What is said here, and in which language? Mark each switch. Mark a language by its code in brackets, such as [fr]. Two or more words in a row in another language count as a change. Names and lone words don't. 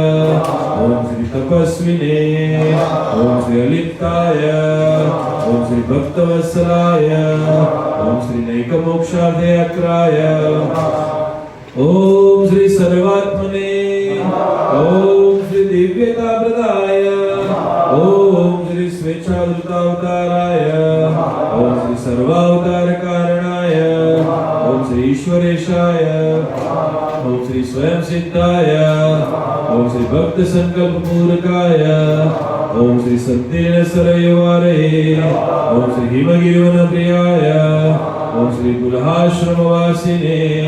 [sa] ઓમ શ્રી તપસ્વિને. ઓમ શ્રી અલિપ્તાય. ઓમ શ્રી ભક્તવત્સલાય. ઓમ શ્રી નૈકમોક્ષાર્થે અક્રાય. ઓમ શ્રી સર્વાત્મને. ઓમ શ્રી દિવ્યતા પ્રદાય. ઓમ सर्वावताराय ओम श्री सर्वावतार कारणाय ओम श्री ईश्वरेशाय ओम श्री स्वयं सिद्धाय ओम श्री भक्त संकल्प पूरकाय ओम श्री सत्येन सरयवारे ओम श्री हिमगिरिवन प्रियाय ओम श्री कुलहाश्रमवासिने